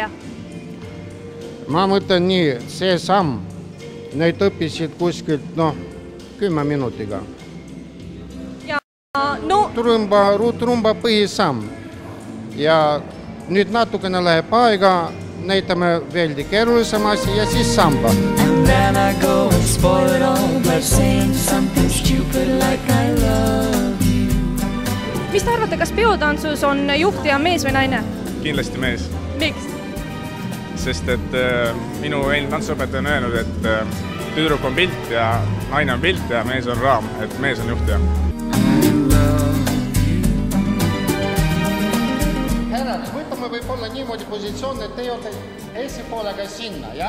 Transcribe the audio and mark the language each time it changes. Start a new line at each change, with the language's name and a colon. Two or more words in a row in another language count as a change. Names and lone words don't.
Estonian: Ma mõtlen nii, see samm, neid õppisid kuskilt, 10 minutiga. Ja no... Ruutrumba põhisamm. Ja nüüd natukene läheb aega, näitame veeldi keerulisem asi ja siis samba.
English: And then I go and spoil it all by saying something stupid like I love you.
Estonian: Mis te arvate, kas peotantsus on juhtija mees või naine? Kindlasti mees. Miks? Sest et minu eelmine tantsuõpetaja on öelnud, et tüdruk on pilt ja naine on pilt ja mees on raam, et mees on juhtija. Härrad, võtame võib-olla niimoodi positsioon, et te olete esipoolega sinna, ja?